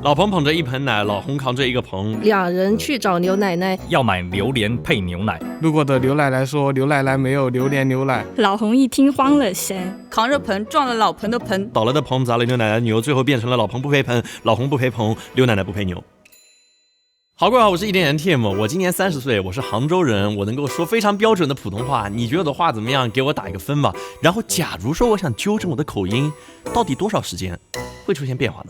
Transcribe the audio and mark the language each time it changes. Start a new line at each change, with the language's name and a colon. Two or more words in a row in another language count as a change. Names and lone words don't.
Chinese: 老彭捧着一盆奶，老洪扛着一個棚，兩人去找牛奶奶，要買榴蓮配牛奶。路過的劉奶奶說劉奶奶沒有榴蓮牛奶。老洪一聽慌了神，扛着盆撞了老彭的盆，倒了的棚砸了牛奶奶的牛，最後變成了老彭不賠盆，老洪不賠棚，劉奶奶不賠牛。好，各位好，我是一點點 Tim， 我今年30歲，我是杭州人，我能夠說非常標準的普通話，你覺得我的話怎麼樣？給我打一個分吧。然後假如說我想糾正我的口音，到底多少時間會出現變化呢？